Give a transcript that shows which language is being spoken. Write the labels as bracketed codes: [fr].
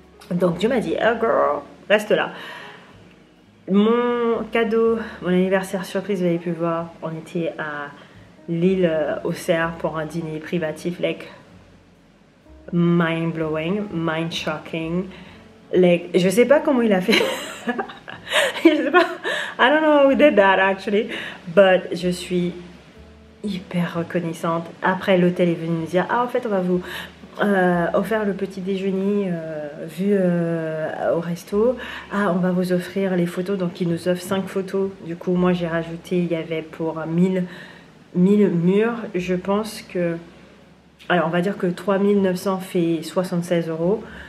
[fr] Donc Dieu m'a dit, [en] oh girl, [fr] reste là. Mon cadeau, mon anniversaire surprise, vous avez pu voir, on était à l'île aux Cerfs pour un dîner privatif, [en] like mind blowing, mind shocking. [fr] Like, je sais pas comment il a fait. Je sais pas. [en] I don't know who did that actually, but [fr] je suis hyper reconnaissante. Après, l'hôtel est venu nous dire, ah en fait on va vous offrir le petit déjeuner vu au resto. Ah, on va vous offrir les photos, donc ils nous offrent 5 photos. Du coup, moi j'ai rajouté, il y avait pour 1000 murs. Je pense que, alors on va dire que 3900 fait 76 €.